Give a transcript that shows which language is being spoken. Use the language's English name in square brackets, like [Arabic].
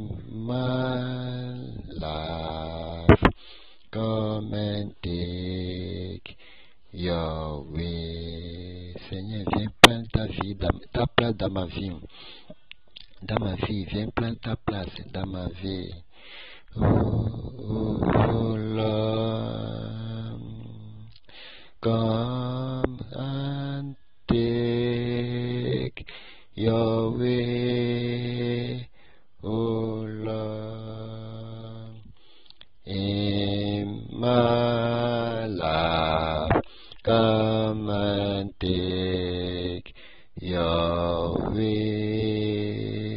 [English] My life, come and take your way. [French] Seigneur, viens prendre ta vie, ta place dans ma vie. Dans ma vie, viens prendre ta place dans ma vie. [English] Oh Lord, come and take your way. Oh Lord, in my life, come and take your way.